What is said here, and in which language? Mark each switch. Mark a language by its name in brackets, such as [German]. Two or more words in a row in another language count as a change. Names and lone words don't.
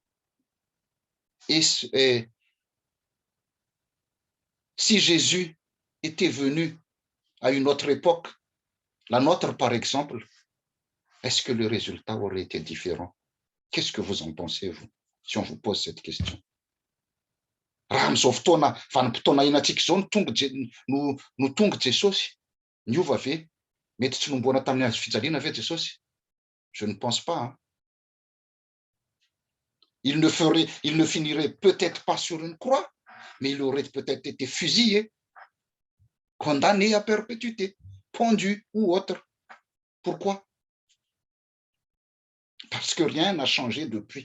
[French] est si Jésus était venu à une autre époque, la nôtre par exemple, est-ce que le résultat aurait été différent? Qu'est-ce que vous en pensez, vous, si on vous pose cette question? [Malagasy] Raha amin'izao fotoana vanim-potoana iainantsika izao no tonga Jesosy, niova ve? Mety tsy nomboana tamin'ny hazo fijaliana ve Jesosy? [French] Je ne pense pas. Hein? Il ne finirait peut-être pas sur une croix, mais il aurait peut-être été fusillé, condamné à perpétuité, pendu ou autre. Pourquoi? Parce que rien n'a changé depuis.